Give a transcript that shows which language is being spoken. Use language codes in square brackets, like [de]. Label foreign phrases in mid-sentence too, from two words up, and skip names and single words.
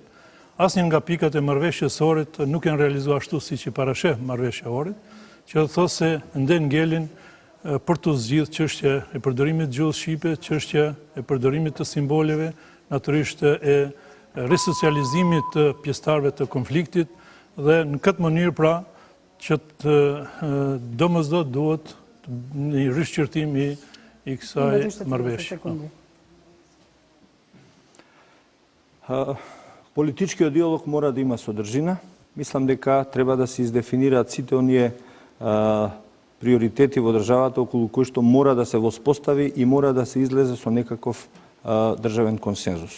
[sq] Asnjë nga pikat e marrëveshjes së Ohrit nuk janë realizuar ashtu siç i parasheh marrëveshja e Ohrit, që do thotë se nden ngelin për të zgjidhur çështje e përdorimit gjuhës shqipe, çështje e përdorimit të simboleve, natyrisht e resocializimit të pjesëtarëve të konfliktit dhe në këtë mënyrë pra që domosdoshmë duhet një rishqyrtim i kësaj marrëveshje. [mk] Политичкиот диалог мора да има содржина. Мислам дека треба да се издефинираат сите оние приоритети во државата околу кои што мора да се воспостави и мора да се излезе со некаков државен консензус.